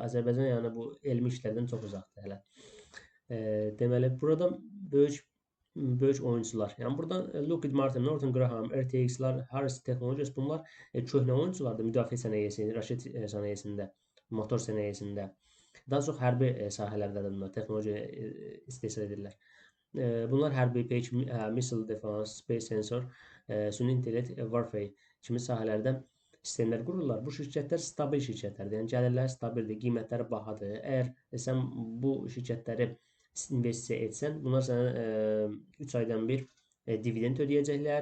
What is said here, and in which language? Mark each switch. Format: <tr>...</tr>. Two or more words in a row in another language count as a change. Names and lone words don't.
<az>Azərbaycan yəni bu elmi işlərdən çox uzaqdır hələ. Deməli, burada böyük oyunçular. Yəni buradan Lockheed Martin, Northrop Graham, RTX-lar, Harris Technologies bunlar köhnə oyunçulardır müdafiə sənayesində, raket sənayesində, motor sənayesində. Daha çox hərbi sahələrdədir bunlar, texnologiya istehsal edirlər. Bunlar hərbi, peyk,</az> <en>missile defense, space sensor,</en> <az>süni intellekt, warfare kimi sahələrdə sistemlər qururlar. Bu şirkətlər stabil şirkətlərdir. Yəni gəlirləri stabildir, qiymətləri bahadır. Əgər sən bu şirkətləri investisiya etsən, bunlar sənə 3 aydan bir dividend ödəyəcəklər.</az>